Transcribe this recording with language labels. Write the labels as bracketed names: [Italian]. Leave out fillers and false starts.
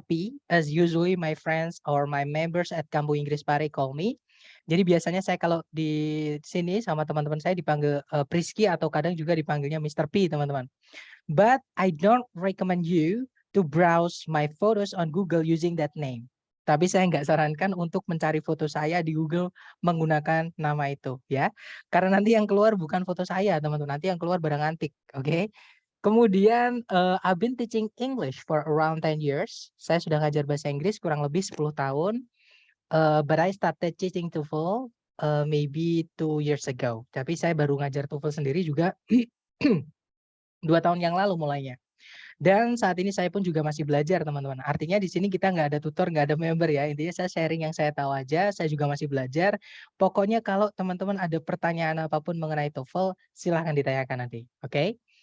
[English] P, as usually my friends or my members at Kampung Inggris Pare call me. [Indonesian] Jadi biasanya saya kalau di sini sama teman-teman saya dipanggil Priski atau kadang juga dipanggilnya Mr. P, teman-teman. [English] But I don't recommend you to browse my photos on Google using that name. [Indonesian] Tapi saya nggak sarankan untuk mencari foto saya di Google menggunakan nama itu ya. Karena nanti yang keluar bukan foto saya teman-teman, nanti yang keluar barang antik, oke? Kemudian [English] I've been teaching English for around 10 years. [Indonesian] Saya sudah ngajar bahasa Inggris kurang lebih 10 tahun. [English] But I started teaching TOEFL maybe 2 years ago. [Indonesian] Tapi saya baru ngajar TOEFL sendiri juga 2 tahun yang lalu mulainya. Dan saat ini saya pun juga masih belajar teman-teman. Artinya di sini kita nggak ada tutor, nggak ada member ya. Intinya saya sharing yang saya tahu aja, saya juga masih belajar. Pokoknya kalau teman-teman ada pertanyaan apapun mengenai TOEFL, silahkan ditanyakan nanti, oke?